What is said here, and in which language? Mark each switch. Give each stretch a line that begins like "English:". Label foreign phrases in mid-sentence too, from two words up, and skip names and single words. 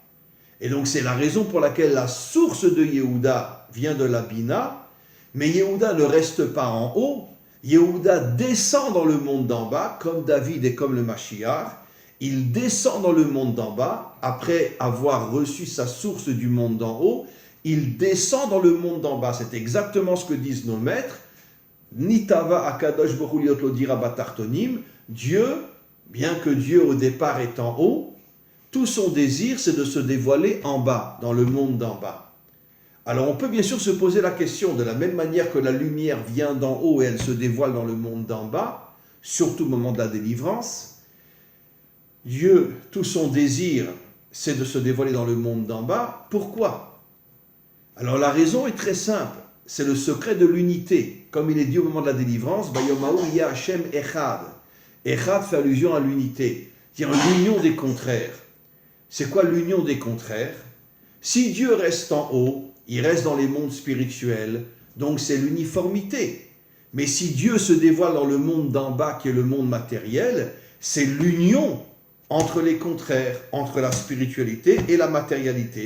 French: Et donc, c'est la raison pour laquelle la source de Yehuda vient de la Bina, mais Yehuda ne reste pas en haut. Yehuda descend dans le monde d'en bas, comme David et comme le Mashiach. Il descend dans le monde d'en bas, après avoir reçu sa source du monde d'en haut, il descend dans le monde d'en bas. C'est exactement ce que disent nos maîtres.
Hebrew: נתאווה הקדוש ברוך הוא להיות לו דירה בתחתונים.
French: Dieu, bien que Dieu au départ est en haut, tout son désir c'est de se dévoiler en bas, dans le monde d'en bas. Alors on peut bien sûr se poser la question, de la même manière que la lumière vient d'en haut et elle se dévoile dans le monde d'en bas, surtout au moment de la délivrance, Dieu, tout son désir, c'est de se dévoiler dans le monde d'en bas. Pourquoi? Alors la raison est très simple, c'est le secret de l'unité. Comme il est dit au moment de la délivrance,
Hebrew: ביום ההוא יהיה השם אחד.
French: Echad fait allusion à l'unité, c'est-à-dire l'union des contraires. C'est quoi l'union des contraires? Si Dieu reste en haut, il reste dans les mondes spirituels, donc c'est l'uniformité. Mais si Dieu se dévoile dans le monde d'en bas, qui est le monde matériel, c'est l'union entre les contraires, entre la spiritualité et la matérialité.